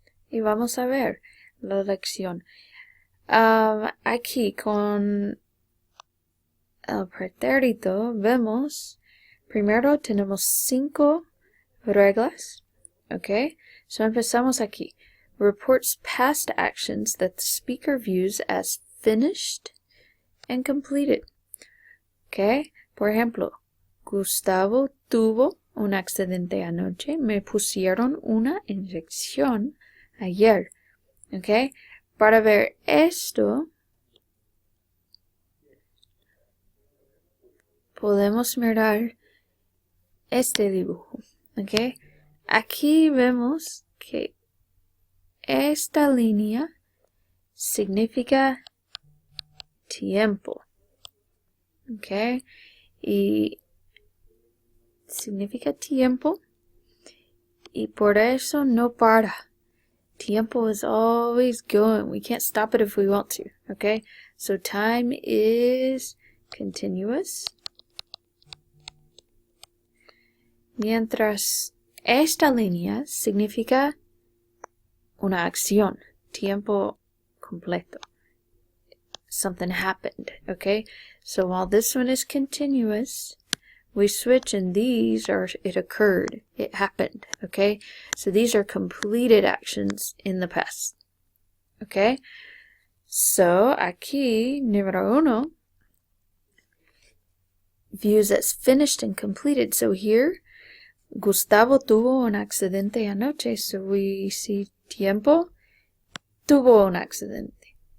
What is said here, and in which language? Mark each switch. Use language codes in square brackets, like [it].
[es] Y vamos a ver la lección. Aquí con el pretérito vemos, primero tenemos 5 reglas. Okay. So empezamos aquí. [en] Reports past actions that the speaker views as finished and completed. Okay. [es] Por ejemplo, Gustavo tuvo un accidente anoche. Me pusieron una inyección ayer. Okay. Para ver esto, podemos mirar este dibujo. Okay. Aquí vemos que esta línea significa tiempo. Ok. Y significa tiempo. Y por eso no para. [en] Tiempo is always going. We can't stop it if we want to. Okay. So time is continuous. [es] Mientras esta línea significa una acción. Tiempo completo. [en] Something happened, okay? So while this one is continuous, we switch and these are it occurred, it happened, okay? So these are completed actions in the past, okay? So aquí, número 1, views as finished and completed. So here, [es] Gustavo tuvo un accidente anoche, [en] so we see [es] tiempo, tuvo un accidente.